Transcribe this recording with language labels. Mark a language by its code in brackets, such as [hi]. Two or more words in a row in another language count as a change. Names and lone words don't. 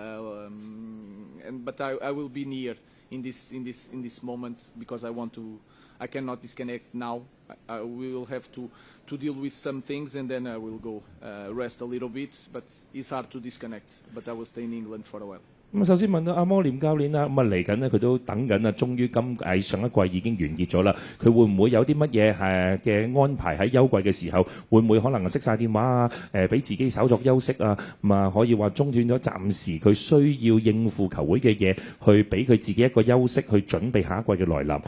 [en] But I will be near in this moment because I cannot disconnect now. I will have to deal with some things and then I will go rest a little bit. But it's hard to disconnect. But I will stay in England for a while. [yue] 咁首先問到阿摩廉教練啦，咁嚟緊呢，佢都等緊啊，終於上一季已經完結咗啦。佢會唔會有啲乜嘢嘅安排喺休季嘅時候？會唔會可能熄晒電話啊？俾自己稍作休息啊？可以話中斷咗暫時佢需要應付球會嘅嘢，去俾佢自己一個休息，去準備下一季嘅來臨。